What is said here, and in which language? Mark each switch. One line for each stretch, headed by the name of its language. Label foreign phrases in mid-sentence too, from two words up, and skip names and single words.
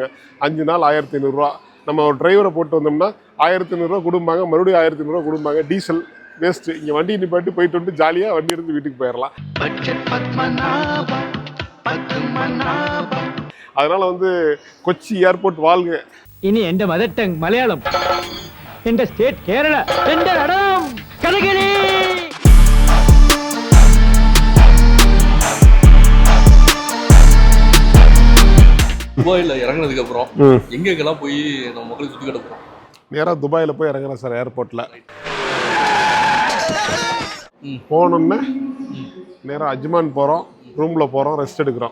Tamil: 5 நாள் 1500 ரூபா. நம்ம ஒரு டிரைவரை போட்டு வந்தோம்னா 1500 ரூபா கொடுப்பாங்க, மறுபடியும் 1500 ரூபா கொடுப்பாங்க.
English: diesel waste.
Tamil: இங்கே வண்டி நிப்பாட்டி போயிட்டு வந்து ஜாலியாக வண்டி எடுத்து வீட்டுக்கு போயிடலாம். அதனால வந்து கொச்சி ஏர்போர்ட் வாழ்க.
Malayalam: ഇനി എന്റെ
English: mother tongue
Malayalam: മലയാളം, എന്റെ സ്റ്റേറ്റ് കേരള, എന്റെ നടനം കഥകളി.
Tamil: துபாயில இறங்குனதுக்கு அப்புறம் எங்கெங்கெல்லாம் போய் நம்ம மக்களுக்கு சுற்றி காட்ட போறோம்? நேராக துபாயில் போய் இறங்குறேன் சார் ஏர்போர்ட்டில். போனோம்னா நேராக அஜ்மான் போகிறோம், ரூமில் போகிறோம், ரெஸ்ட் எடுக்கிறோம்.